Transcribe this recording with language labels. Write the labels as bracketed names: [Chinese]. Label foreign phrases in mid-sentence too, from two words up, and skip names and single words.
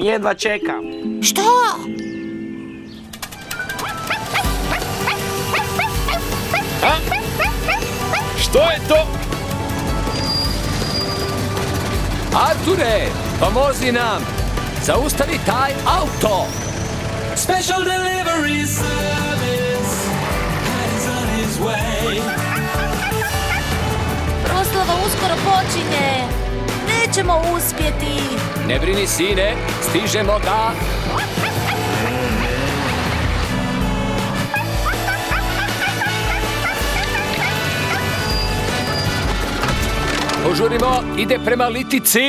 [Croatian] Što? Što je to? Arture, pomozi nam! Zaustavi taj auto! [English] Special delivery service is on his way. [Croatian] Proslava uskoro počinje. Nećemo uspjeti. Ne brini, sine, stižemo ga! Požurimo, ide prema Litici.